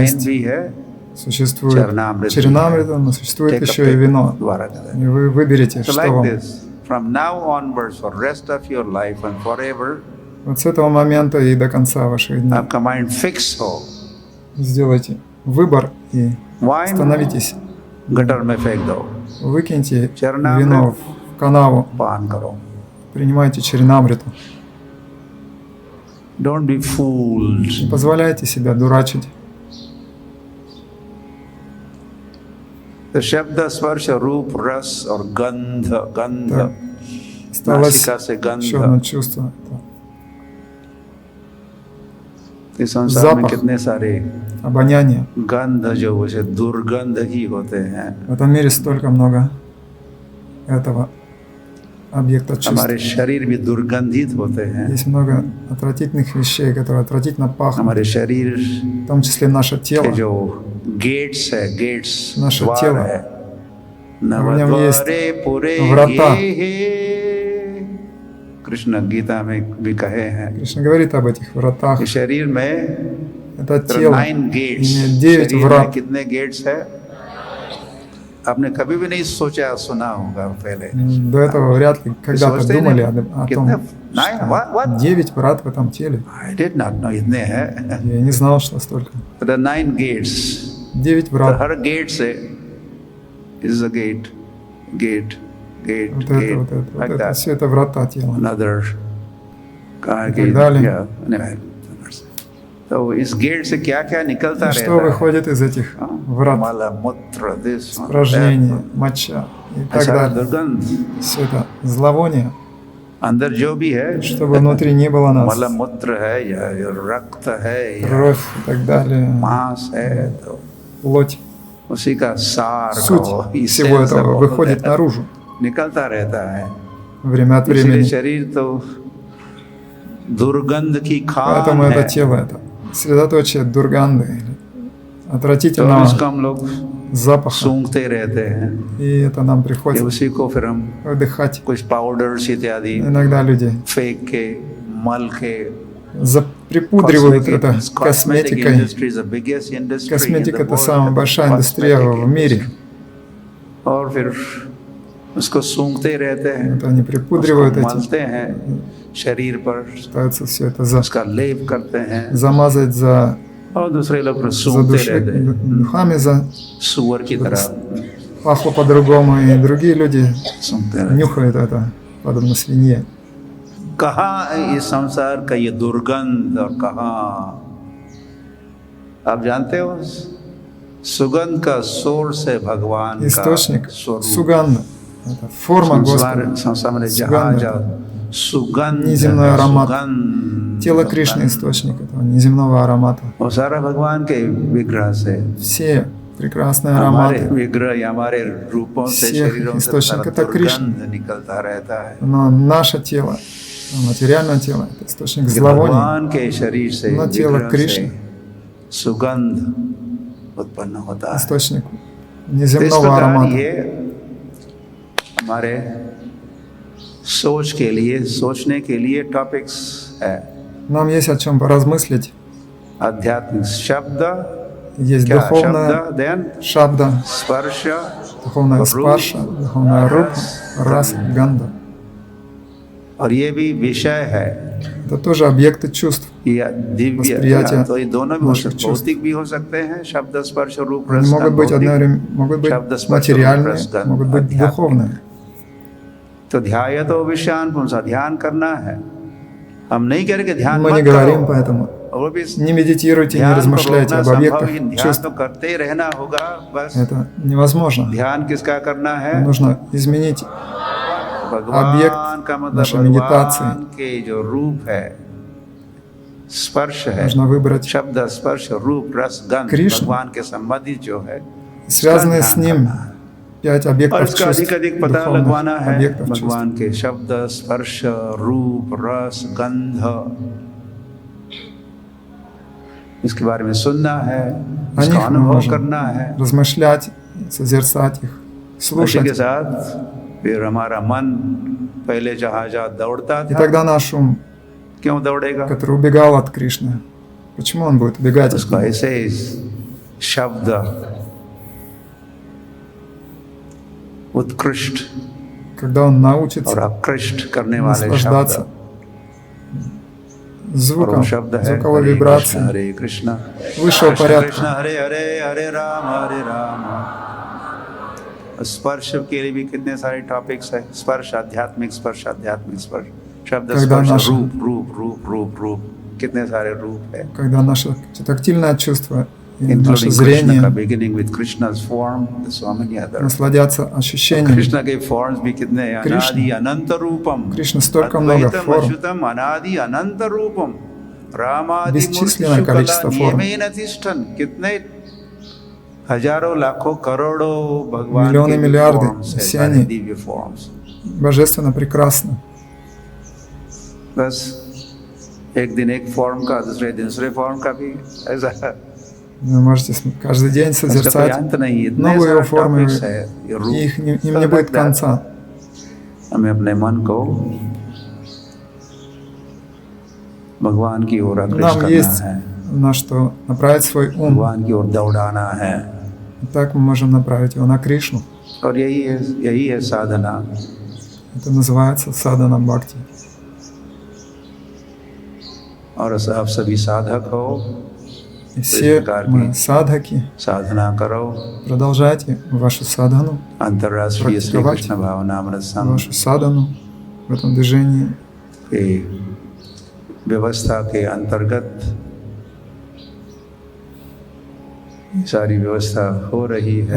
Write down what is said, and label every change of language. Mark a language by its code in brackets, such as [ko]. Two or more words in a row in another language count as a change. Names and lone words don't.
[ru] Есть. [hi] भी है, [ru] существует Чаринамрита. чаринамрита, но существует [en] Take a [ru] еще и [en] pick [ru] вино. [hi] दोबारा कहते हैं। [ru] И вы выберете, [en] So [ru] что [en] like [ru] вам. [en] this, from now onwards for rest of your life and forever, [ru] Вот с этого момента и до конца ваших дней [hi] आपका माइंड फिक्स हो। [ru] сделайте выбор и [hi] वाइन [ru] становитесь. [hi] गटर में फेंक दो, [ru] Выкиньте Чаринамрит. вино в канаву, [hi] पान करो। [ru] принимайте чаринамриту. [en] Don't be fooled। [ru] Не позволяйте себя дурачить. [hi] तो शब्द स्पर्श रूप रस और गंध, गंध [ru] Так, осталось [hi] नासिका से [ru] еще одно [hi] गंध। [ru] чувство. Это [hi] इस संसार में [ru] запах। [hi] कितने सारे [ru] обоняние. [hi] गंध जो उसे दुर्गंध ही होते हैं। [ru] В этом мире столько много этого объекта чувств. [hi] हमारे शरीर भी दुर्गंधित होते हैं। [ru] Есть много отвратительных вещей, которые отвратительно пахнут. [hi] हमारे शरीर [ru] В том числе наше [hi] के [ru] тело. [hi] जो गेट्स है, गेट्स [ru] Наше [hi] द्वार [ru] тело. [hi] है, [ru] В нем есть [sa] नवद्वारे पुरे [ru] врата. [hi] ये कृष्ण गीता में भी कहे हैं। [ru] Кришна говорит об этих вратах. [hi] कि शरीर में [ru] Это тело [hi] 9 गेट्स, [ru] имеет 9 [hi] शरीर में [ru] врат. [hi] कितने गेट्स है? आपने कभी भी नहीं सोचा सुना होगा पहले। [ru] До этого вряд ли когда-то [hi] सोचते ही [ru] думали [hi] नहीं। [ru] о [hi] कितने? [ru] том, [en] Nine? What? [ru] 9 врат в этом теле. [en] I did not know [hi] इतने हैं। [ru] Я не знал, что столько. [en] The 9 gates। [ru] 9 [hi] तो [ru] врат. [hi] हर गेट से [en] is a gate, gate, gate, [ru] Вот [en] gate, [ru] это, вот это, вот [en] like [ru] это. [en] that. [ru] Все это врата тела. [en] Another [ru] так [en] gate, [ru] далее. [en] yeah, anyway. [hi] तो इस गेट से क्या क्या निकलता [ru] И что [hi] रहता है? [ru] выходит из этих врат? [hi] माला मूत्र, [en] this, [ru] Испражнение, моча и так [hi] सारा [ru] далее. [hi] दुर्गंध। [ru] Все это зловоние, [hi] अंदर जो भी है, [ru] чтобы внутри не было нас. [hi] माला मूत्र है या रक्त है या [ru] Кровь и так далее, [hi] मांस है, तो [ru] плоть. [hi] उसी का सार [ru] Суть [hi] कहो, [ru] всего [en] essence [ru] этого [en] of [ru] выходит [en] all [ru] наружу [hi] निकलता रहता है। [ru] время от [hi] इसीलिए [ru] времени. [hi] शरीर तो दुर्गंध की खान [ru] Поэтому [hi] है। [ru] это тело, это средоточие дурганды, или [hi] तो [ru] отвратительного [hi] इसको हम लोग [ru] запаха. [hi] सूंघते रहते हैं [ru] И это нам [hi] कि [ru] приходится [hi] उसी को फिर हम [ru] вдыхать. [hi] कुछ पाउडर्स इत्यादि [ru] Иногда люди [hi] फेंक के मल के [ru] припудривают это [en] Cosmetic [ru] косметикой. [en] industry is the biggest industry in [ru] Косметика – [en] the [ru] это [en] world, [ru] самая большая индустрия [en] cosmetic [ru] в мире. [en] industry. [hi] और फिर उसको सूंघते रहते हैं, [ru] Вот они припудривают [hi] उसको [ru] этим, [hi] मलते हैं शरीर पर, [ru] пытаются все это [hi] उसका लेप करते हैं [ru] замазать за [hi] और दूसरे लोग फिर सूंघते रहते हैं [ru] духами, [hi] सुअर की तरह [ru] пахло по-другому, и другие люди [hi] सूंघते रहते हैं। [ru] нюхают это, подобно свинье. [hi] कहाँ है इस संसार का ये दुर्गंध और कहाँ आप जानते हो सुगंध का सोर्स है भगवान [ru] Источник [hi] का स्वरूप [ru] суганда. Это форма Господа. [hi] संसार में जहाँ [ru] Суганда. [hi] जाओ सुगंध [ru] Неземной аромат. [hi] सुगंध [ru] Тело Кришны – источник этого неземного аромата. [hi] वो सारा भगवान के विग्रह से [ru] Все прекрасные [hi] हमारे [ru] ароматы, [hi] विग्रह या हमारे रूपों से [ru] Всех [hi] शरीरों से [ru] источник [hi] सारा [ru] это Кришна. [hi] दुर्गंध निकलता रहता है [ru] но наше тело, материальное тело – это источник [hi] कि [ru] зловония. [hi] भगवान के शरीर से [ru] Но тело [hi] विग्रह से [ru] Кришны. [hi] सुगंध उत्पन्न होता है। [ru] Источник [hi] तो इस [ru] неземного [hi] प्रकार [ru] аромата. [hi] ये हमारे सोच के लिए सोचने के लिए टॉपिक्स है। [ru] Нам есть о чем поразмыслить. [hi] आध्यात्मिक शब्द [ru] Есть [hi] क्या शब्द [ru] духовная [hi] देन [ru] шабда, [hi] स्पर्श [ru] духовная спарша, духовная рука, рас, ганда. [hi] और ये भी विषय है [ru] Это тоже объекты чувств. [hi] या दिव्य [ru] Восприятие [hi] तो ये दोनों भी हो [ru] наших [hi] सकते [ru] чувств. [hi] भौतिक भी हो सकते हैं शब्द स्पर्श रूप [ru] Они [hi] रस [ru] могут быть [hi] भौतिक। [ru] могут быть [hi] शब्द स्पर्श [ru] материальные, [hi] रूप रस [ru] могут быть [hi] आध्यात्मिक। [ru] духовные. [hi] तो [sa] ध्याय तो विषयान पुंसा [hi] ध्यान करना है। हम नहीं कह रहे कि ध्यान [ru] Мы [hi] मत [ru] не говорим [hi] करो [ru] поэтому. [hi] और वो भी [ru] Не медитируйте, не [hi] ध्यान को [ru] размышляйте [hi] रोकना [ru] об [hi] संभव [ru] объектах [hi] ही नहीं। ध्यान [ru] чувств. [hi] तो करते ही रहना होगा बस। [ru] Это невозможно. [hi] ध्यान किसका करना है? [ru] Нужно изменить [hi] भगवान [ru] объект [hi] का मतलब [ru] нашей медитации. [hi] भगवान के जो रूप है स्पर्श है [ru] Нужно वыбрать [hi] शब्द स्पर्श रूप रस गंध [ru] Кришну. [hi] भगवान के संबंधित जो है [ru] связанные с ним 5 [hi] और [ru] объектов [hi] इसका [ru] чувств, [hi] अधिक अधिक पता [ru] духовных [hi] लगवाना है [ru] объектов чувств. [hi] भगवान के शब्द स्पर्श रूप रस गंध इसके बारे में सुनना है [ru] О [hi] इसका [ru] них мы [hi] अनुभव [ru] можем [hi] करना है। [ru] размышлять, созерцать их, [hi] उसी के [ru] слушать. [hi] साथ फिर हमारा मन पहले जहाँ जहाँ दौड़ता [ru] И [hi] था [ru] тогда наш ум, [hi] क्यों दौड़ेगा? [ru] который убегал от Кришны, почему он будет убегать от [hi] उसको [ru] него? [hi] ऐसे शब्द उत्कृष्ट [ru] Когда он научится [hi] और अपकृष्ट करने वाले [ru] наслаждаться [hi] शब्द और [ru] звуком, [hi] वो शब्द है [ru] звуковой [hi] हरे कृष्ण [ru] вибрацией [hi] हरे कृष्ण [ru] высшего [hi] कृष्ण [ru] порядка. [hi] कृष्ण हरे हरे हरे राम स्पर्श के लिए भी कितने सारे टॉपिक्स है स्पर्श आध्यात्मिक स्पर्श शब्द [ru] Когда [hi] स्पर्श [ru] наше- [hi] रूप रूप रूप रूप रूप कितने सारे रूप है [ru] Когда наше тактильное чувство и наше [en] including Krishna [ru] зрение [en] का beginning with Krishna's form so many other [ru] насладятся ощущениями. [hi] कृष्ण के फॉर्म्स भी कितने हैं कृष्ण- [sa] अनादि अनंत रूपम [ru] Кришны столько много [sa] अद्वैतम [ru] форм, [sa] अच्युतम अनादि अनंत रूपम रामादि [ru] Бесчисленное количество форм. [hi] कितने हजारों लाखों करोड़ों भगवान [ru] Миллионы, [hi] के [ru] миллиарды, [hi] forms हैं, [ru] все [hi] सारे [ru] они [hi] दिव्य फॉर्म्स [ru] божественно прекрасно. [hi] बस एक दिन एक फॉर्म का दूसरे दिन दूसरे फॉर्म का भी ऐसा [ru] Вы можете каждый день [hi] इसका कोई [ru] созерцать [hi] अंत नहीं इतने [ru] новые [hi] सारे [ru] формы, [hi] टॉपिक्स है ये रूप [ru] и им не будет конца. [hi] हमें अपने मन को भगवान की ओर अग्रसर [ru] Нам [hi] करना [ru] есть [hi] है [ru] на что направить свой ум. [hi] भगवान की ओर दौड़ाना है [ru] И так мы можем направить его на Кришну. [hi] और यही है साधना [ru] Это называется садхана бхакти. [hi] और आप सभी साधक हो [ru] И все мы садхаки. [hi] साधना करो [ru] Продолжайте вашу садхану, [hi] अंतर्राष्ट्रीय श्री [ru] практиковать [hi] कृष्ण भावनामृत संघ [ru] вашу садхану в этом движении. [hi] के व्यवस्था के अंतर्गत सारी व्यवस्था हो रही है